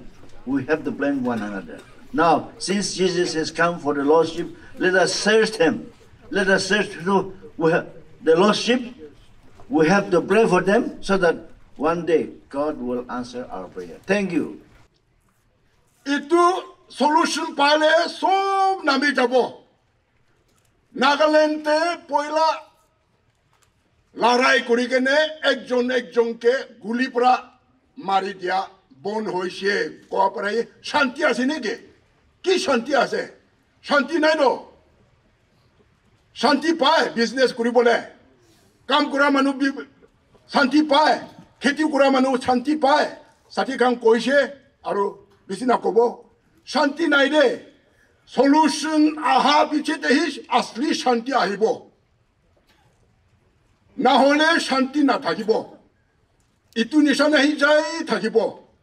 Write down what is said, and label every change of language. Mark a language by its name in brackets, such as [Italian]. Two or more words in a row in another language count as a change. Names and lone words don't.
[English] We have to blame one another. Now, since Jesus has come for the lost sheep, let us search him. Let us search through the lost sheep. We have to pray for them so that one day God will answer our prayer. Thank you. [Naga Pidgin] Itu solution pale sob nami jabo. Nagaland te poila larai kuri kene ekjon ke guli pra mari dia bon hoise ko pare shanti ase neke ki shanti ase shanti nai no shanti pae business kuri bole kam kura manu bi shanti pae kheti kura manu shanti pae sati kam koise aru bisina kobo shanti nai de solution aha biche te hish asli shanti ahibo na hole shanti na thakibo itu nishana hi jai thakibo